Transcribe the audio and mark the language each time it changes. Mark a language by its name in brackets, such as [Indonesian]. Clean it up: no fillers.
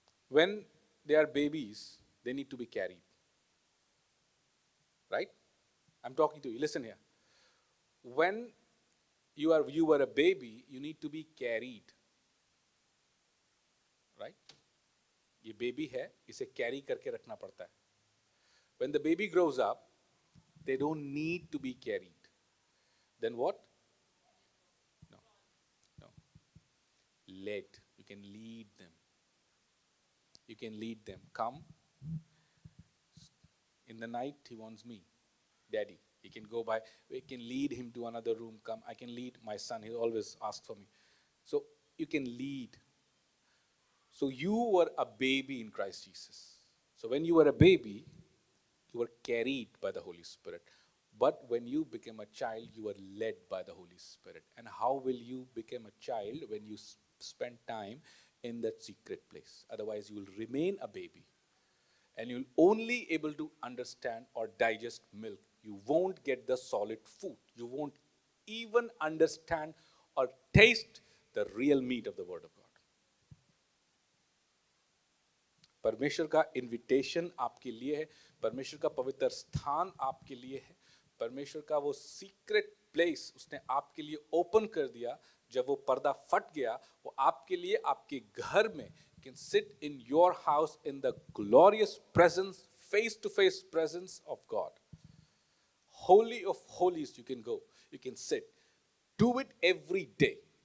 [English] When they are babies, they need to be carried. Right? I'm talking to you. Listen here. when you were a baby, you need to be carried, right? [Hindi] ये baby है, इसे carry करके रखना पड़ता है. [English] When the baby grows up, they don't need to be carried. Then what? No, no. Led. You can lead them. You can lead them. Come. In the night, he wants me, Daddy. He can go by. We can lead him to another room. Come. I can lead my son. He always asks for me. So you can lead. So you were a baby in Christ Jesus. So when you were a baby, you were carried by the Holy Spirit. But when you became a child, you were led by the Holy Spirit. And how will you become a child when you spend time in that secret place? Otherwise, you will remain a baby. And you'll only able to understand or digest milk. You won't get the solid food. You won't even understand or taste the real meat of the Word of God. [Hindi] परमेश्वर का invitation आपके लिए है, परमेश्वर का पवित्र स्थान आपके लिए है, परमेश्वर का वो सीक्रेट प्लेस उसने आपके लिए ओपन कर दिया. जब वो पर्दा फट गया, वो आपके लिए आपके घर में, [English] you can sit in your house in the glorious presence, face to face presence of God. Holy of holies, you can go, you can sit. Do it every day.